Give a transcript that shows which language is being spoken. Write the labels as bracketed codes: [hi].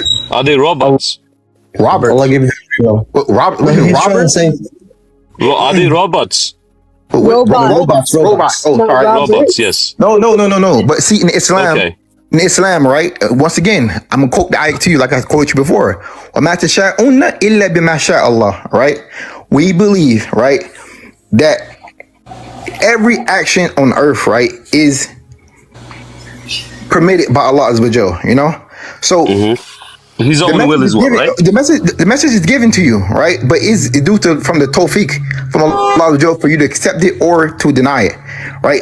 [en] Are they robots? Robert. Allah give you free will. Robert. Are they robots? Robots. Oh, sorry. Robots, yes. No. But see, in Islam, right? Once again, I'm gonna quote the ayah to you like I quoted you before. [ar] وَمَا تَشَاءُونَ إِلَّا بِمَا شَاءَ اللَّهُ, [en] right? We believe, right, that every action on earth, right, is permitted by Allah Azza wa Jal, you know? So His own will is what, right? The message is given to you, right? But is due to from the tawfiq from Allah Azza wa Jal for you to accept it or to deny it, right?